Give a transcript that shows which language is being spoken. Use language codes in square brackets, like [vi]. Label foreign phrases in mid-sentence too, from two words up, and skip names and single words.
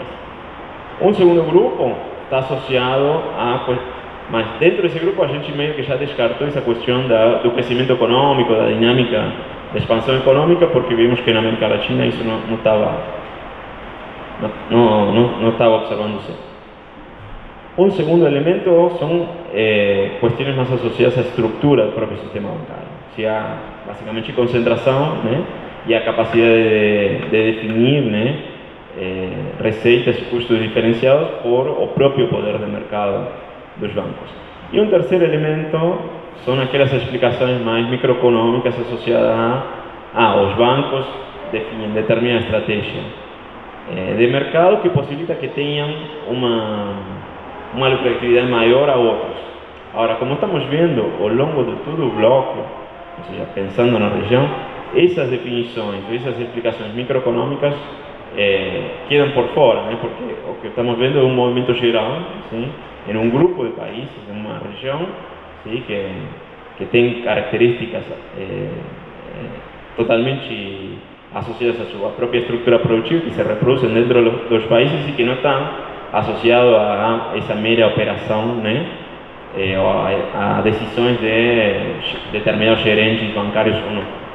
[pt] Um segundo grupo está associado mas dentro desse grupo a gente meio que já descartou essa questão do crescimento econômico, da dinâmica da expansão econômica, porque vimos que na América Latina isso não estava observando-se. [es] Un segundo elemento son cuestiones más asociadas a estructura del propio sistema bancario, o sea, básicamente concentración, né, y a capacidad de definir, né, receitas y custos diferenciados por el propio poder de mercado de los bancos. Y un tercer elemento son aquellas explicaciones más microeconómicas asociadas a los bancos definen determinada estrategia de mercado que posibilita que tengan [pt] uma lucratividade maior [es] a outros. [pt] Agora, como estamos vendo ao longo de todo o bloco, ou seja, pensando na região, essas definições, essas explicações microeconômicas quedam por fora, né? Porque o que estamos vendo é um movimento geral, sim, em um grupo de países, em uma região, sim, que tem características totalmente associadas à sua própria estrutura produtiva, que se reproduzem dentro dos países e que não estão asociado a essa mera operação, né, ou a decisões de determinados gerentes bancários ou não.